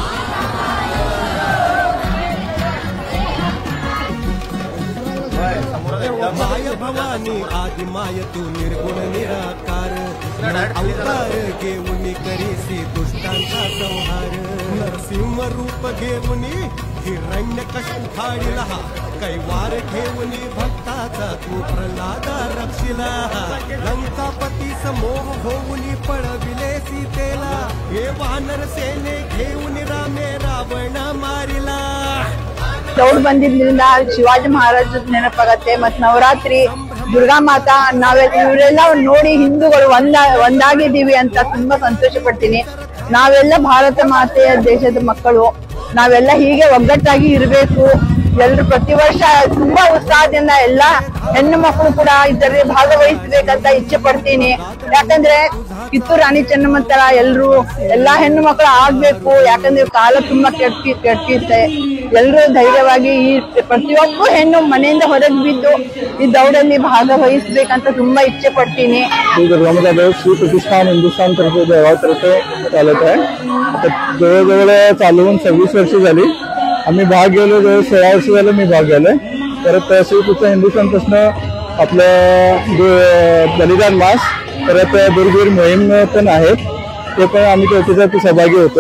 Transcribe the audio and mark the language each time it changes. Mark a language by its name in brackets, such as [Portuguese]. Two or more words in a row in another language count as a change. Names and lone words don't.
[Marathi] माय भवानी आदि माय तू निर्गुण निराकार, अवतार घेऊन करीसी दुष्टांचा संहार, नरसिंह रूप घेऊन हिरण्यकश्यप फाडिला, कैवार घेऊन भक्ताचा तू प्रल्हाद रक्षिला, लंकापती समोर होऊन पळविले सीतेला, हे वानर सेने घेऊन रामे रावण मारिला. [Kannada] ದೌಡ್ ಬಂದಿದ್ರಿಂದ ಶಿವಾಜಿ ಮಹಾರಾಜ ನೆನಪಾಗತ್ತೆ. ಮತ್ ನವರಾತ್ರಿ ದುರ್ಗಾ ಮಾತಾ ಇವರೆಲ್ಲ ನೋಡಿ ಹಿಂದೂಗಳು ಒಂದಾಗಿದ್ದೀವಿ ಅಂತ ತುಂಬಾ ಸಂತೋಷ ಪಡ್ತೀನಿ. ನಾವೆಲ್ಲ ಭಾರತ ಮಾತೆಯ ದೇಶದ ಮಕ್ಕಳು, ನಾವೆಲ್ಲ ಹೀಗೆ ಒಗ್ಗಟ್ಟಾಗಿ ಇರಬೇಕು. ಎಲ್ರು ಪ್ರತಿ ವರ್ಷ ತುಂಬಾ ಉತ್ಸಾಹದಿಂದ ಎಲ್ಲ ಹೆಣ್ಣು ಮಕ್ಕಳು ಕೂಡ ಇದರಲ್ಲಿ ಭಾಗವಹಿಸಬೇಕಂತ ಇಚ್ಛೆ ಪಡ್ತೀನಿ. ಯಾಕಂದ್ರೆ ಕಿತ್ತೂರು ರಾಣಿ ಚೆನ್ನಮ್ಮ ತರ ಎಲ್ಲಾ ಹೆಣ್ಣು ಮಕ್ಕಳು ಆಗ್ಬೇಕು. ಯಾಕಂದ್ರೆ ಕಾಲ ತುಂಬಾ ಕೆಟ್ಟಿತ್ತೆ. ಎಲ್ರು ಧೈರ್ಯವಾಗಿ ಈ ಪ್ರತಿಯೊಬ್ಬ ಹೆಣ್ಣು ಮನೆಯಿಂದ ಹೊರಗೆ ಬಿದ್ದು ಈ दौडಲ್ಲಿ ಭಾಗವಹಿಸಬೇಕಂತ ತುಂಬಾ ಇಚ್ಛೆ ಪಡ್ತೀನಿ. [Marathi] दुर्गामाता दौड श्री प्रतिष्ठान हिंदुस्थान तर्फे देवातर्फे चालत आहे. जवळजवळ चालवून 26 वर्ष झाली. आम्ही भाग गेलो, जवळ 16 वर्ष झालं मी भाग गेलोय. परत श्री प्रतिष्ठान हिंदुस्थान पासून आपलं बलिदान मास, परत दुर्गीर मोहीम पण आहेत, ते पण आम्ही त्याच्यात सहभागी होतो.